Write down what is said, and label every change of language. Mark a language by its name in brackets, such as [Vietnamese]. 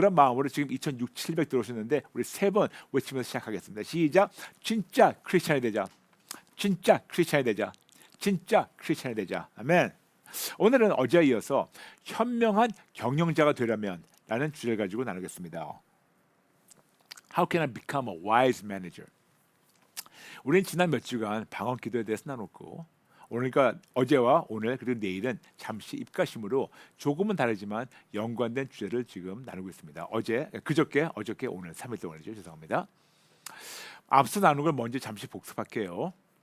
[Korean] 그런 마음으로 지금 2,600 들어오셨는데 우리 세 번 외치면서 시작하겠습니다. 시작. 진짜 크리스천이 되자. 진짜 크리스천이 되자. 진짜 크리스천이 되자. 아멘. 오늘은 어제에 이어서 현명한 경영자가 되려면 라는 주제를 가지고 나누겠습니다. [English] How can I become a wise manager? [Korean] 우리는 지난 몇 주간 방언 기도에 대해서 나눴고 그러니까 어제와 오늘 그리고 내일은 잠시 입가심으로 조금은 다르지만 연관된 주제를 지금 나누고 있습니다. 어저께 오늘 3일 동안이죠. 죄송합니다. 앞서 나눈 걸 먼저 잠시 복습할게요.